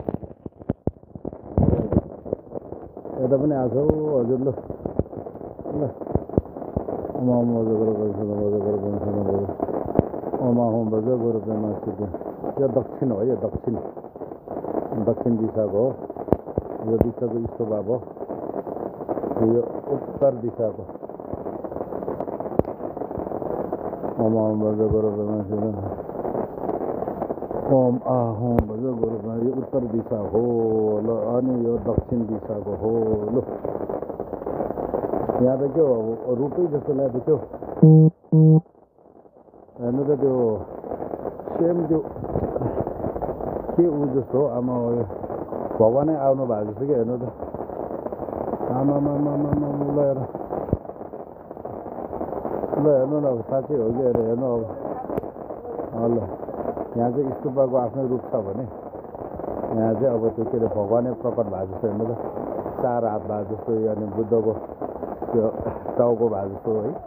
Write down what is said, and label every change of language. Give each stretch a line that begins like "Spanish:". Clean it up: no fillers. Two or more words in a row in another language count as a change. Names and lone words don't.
Nepali: यता पनि आएको हौ हजुर ल यो दक्षिण हो यो दक्षिण दिशाको हो यो दिशाको यस्तो भएको यो उत्तर दिशाको ओम आहम भज गोरुमा यो उत्तर दिशा हो ल अनि यो दक्षिण दिशाको हो ल यहाँ त के हो रुटै जस्तो लाग्यो त्यो हेर्नु त त्यो सेम त्यो के ऊ जस्तो हो आमा भगवानै आउनु भएको जस्तो कि हेर्नु त आमा ल हेर्नु न अब साँच्चै हो कि हेर्नु अब ल यहाँ चाहिँ स्तूपको आफ्नै रूप छ भने यहाँ चाहिँ अब त्यो के अरे भगवानै प्रकट भएको जस्तो हेर्नु त चार हात भएको जस्तो अनि बुद्धको त्यो टाउको भएको जस्तो है